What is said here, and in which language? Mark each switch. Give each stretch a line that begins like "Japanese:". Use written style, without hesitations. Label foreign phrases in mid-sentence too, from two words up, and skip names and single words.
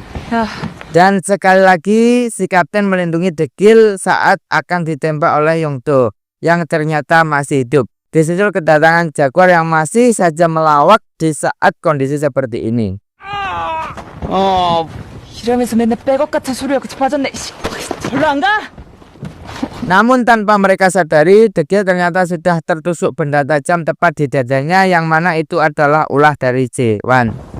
Korean: 야,
Indonesian: Dan sekali lagi si kapten melindungi Degil saat akan ditembak oleh Yongdo yang ternyata masih hidup. Disusul kedatangan Jaguar yang masih saja melawak di saat kondisi seperti ini. 어,
Korean: 이러면서 맨날 백업 같은 소리하고 빠졌네. 씨, 절로 안 가?
Indonesian: Namun tanpa mereka sadari, Degil ternyata sudah tertusuk benda tajam tepat di dadanya yang mana itu adalah ulah dari J1.